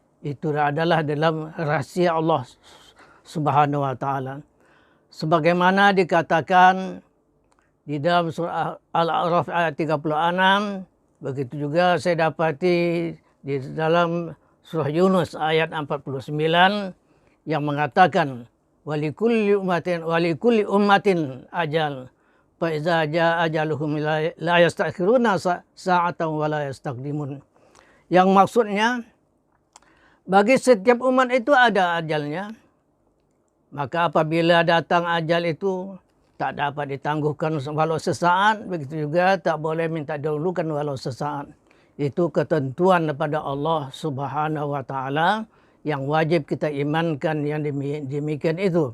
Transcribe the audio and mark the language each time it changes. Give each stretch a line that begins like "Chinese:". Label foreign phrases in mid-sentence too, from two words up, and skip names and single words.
Indonesian: Itu adalah dalam rahasia Allah
Arabic: سبحانه وتعالى.
Indonesian: Sebagaimana dikatakan di dalam surah Al-A'raf ayat 36, begitu juga saya dapati di dalam surah Yunus ayat 49 yang mengatakan
Arabic: ولكل أمة أجل فإذا جاء أجلهم لا يستأخرون ساعة ولا يستقدمون.
Indonesian: Yang maksudnya bagi setiap umat itu ada ajalnya. Maka apabila datang ajal itu tak dapat ditangguhkan walau sesaat, begitu juga tak boleh minta dahulukan walau sesaat. Itu ketentuan daripada Allah
Arabic: سبحانه وتعالى
Indonesian: yang wajib kita imankan yang demikian itu.